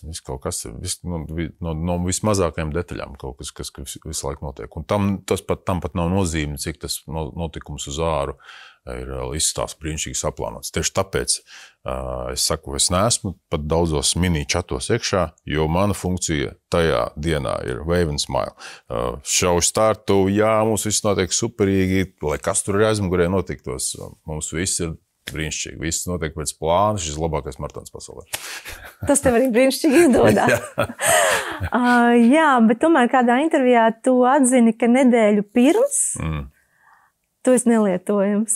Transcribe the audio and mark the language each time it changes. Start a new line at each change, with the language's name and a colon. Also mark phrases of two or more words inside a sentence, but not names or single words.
Latvian: Kaut kas no vismazākajām detaļām, kaut kas visu laiku notiek. Un tam pat nav nozīme, cik tas notikums uz āru ir izstāsts brīnišķīgi saplānots. Tieši tāpēc es saku, es neesmu pat daudzos mini čatos iekšā, jo mana funkcija tajā dienā ir
English: wave and smile.
Latvian: Show startu, jā, mums viss notiek superīgi, lai kas tur ir aizmugurē notiktos. Mums viss ir brīnišķīgi. Viss notiek pēc plāna, šis labākais maratons pasaulē. Tas tev arī brīnišķīgi izdodas. Jā, bet tomēr kādā intervijā tu atzini, ka nedēļu pirms tu esi nelietojams.